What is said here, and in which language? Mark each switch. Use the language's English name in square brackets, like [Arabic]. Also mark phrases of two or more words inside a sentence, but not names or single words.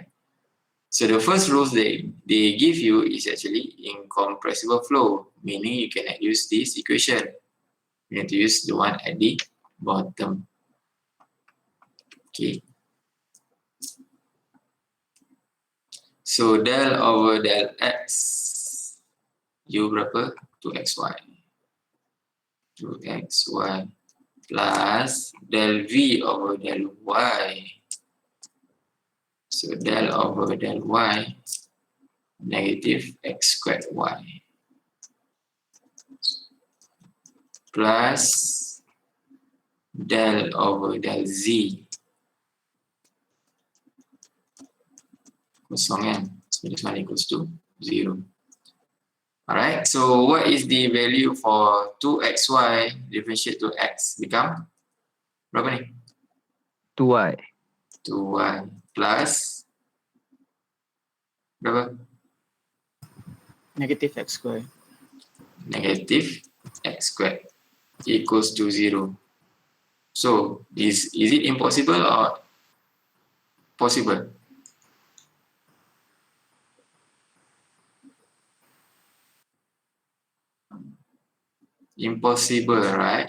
[English] So the first rules they give you is actually incompressible flow, meaning you cannot use this equation. You have to use the one at the bottom. Okay. So del over del x, u berapa? 2xy. 2xy plus del v over del y. So del over del y negative x squared y plus del over del z. [Malay] Kosong kan? [English] So this one equals to 0. Alright, so what is the value for 2xy differentiate to x become? [Malay] Berapa ni? [English] 2y. 2y plus berapa? Negative x square. Negative x squared equals to 0. So is it impossible or possible? Impossible, right?